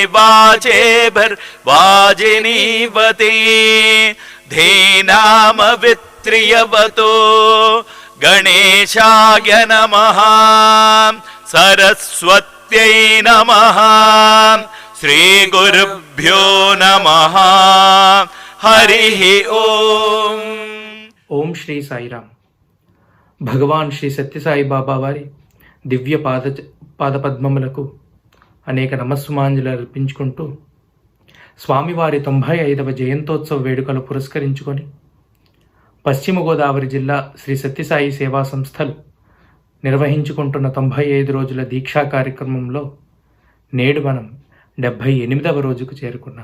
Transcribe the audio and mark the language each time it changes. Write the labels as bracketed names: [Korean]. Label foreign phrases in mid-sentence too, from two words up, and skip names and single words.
[Sanskrit] वाजेभिर्वाजिनीवती धीनामवित्रियवतो गणेशाय नमः सरस्वत्यै नमः श्रीगुरुभ्यो नमः हरिः ओम। [Telugu] ఓం శ్రీ సాయిరామ్. భగవాన్ శ్రీ సత్యసాయి బాబా వారి దివ్య పాదపద్మములకు అనేక నమస్సుమాంజలు అర్పించుకుంటూ స్వామివారి 95వ జయంతోత్సవ వేడుకలు పురస్కరించుకొని పశ్చిమ గోదావరి జిల్లా శ్రీ సత్యసాయి సేవా సంస్థలు నిర్వహించుకుంటున్న 95 రోజుల దీక్షా కార్యక్రమంలో నేడు మనం 78వ రోజుకు చేరుకున్నాం.